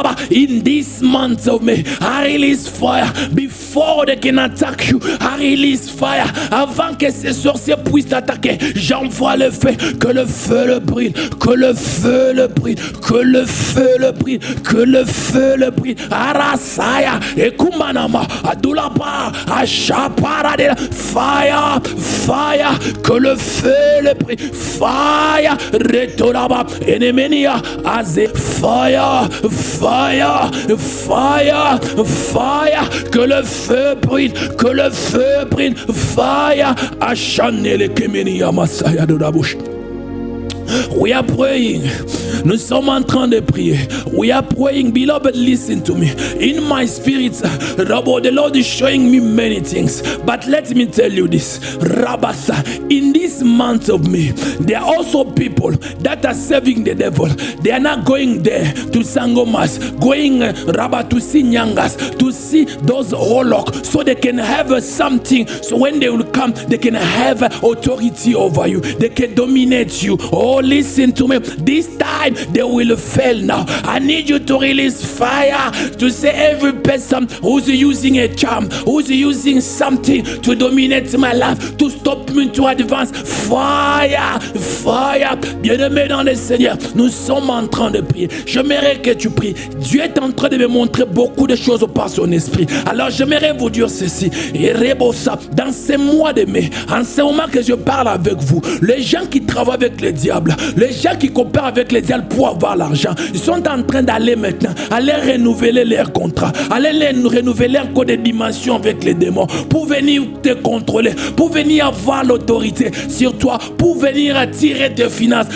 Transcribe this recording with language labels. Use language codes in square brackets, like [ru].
[en] In this month of May, I release fire. Before they can attack you, I release fire. [fr] Avant que ces sorciers puissent t'attaquer, j'envoie le feu. Que le feu le brûle. Que le feu le brûle. Que le feu le brûle. Que le feu le brûle. Arasaya et Kumanama Adulaba Ashaparade. Fire. Fire. Que le feu le brûle. [en] Fire. [fr] Retoraba Enemenia Aze. [en] Fire, fire, fire, fire, [fr] que le feu brûle, que le feu brûle, fire, Achanele Kemeni Amasaya de la bouche. [en] We are praying. [fr] Nous sommes en train de prier. [en] We are praying. Beloved, listen to me. In my spirit, the Lord is showing me many things. But let me tell you this. Rabasa, in this month of May, there are also people that are serving the devil. They are not going there to Sangomas, going to see Nyangas, to see those Holok, so they can have something. So when they will come, they can have authority over you. They can dominate you. Oh, listen to me. This time they will fail now. I need you to release fire to say every person who's using a charm, who's using something to dominate my life, to stop me to advance. Fire, fire. [fr] Bien-aimé dans le Seigneur, nous sommes en train de prier. J'aimerais que tu pries. Dieu est en train de me montrer beaucoup de choses par son esprit. Alors j'aimerais vous dire ceci. Et Rebosa, dans ces mois de mai, en ce moment que je parle avec vous, les gens qui travaillent avec le diable, les gens qui coopèrent avec le diable pour avoir l'argent, ils sont en train d'aller maintenant, aller renouveler leur contrat, aller renouveler encore des dimensions avec les démons, pour venir te contrôler, pour venir avoir l'autorité sur toi, pour venir attirer tes finances.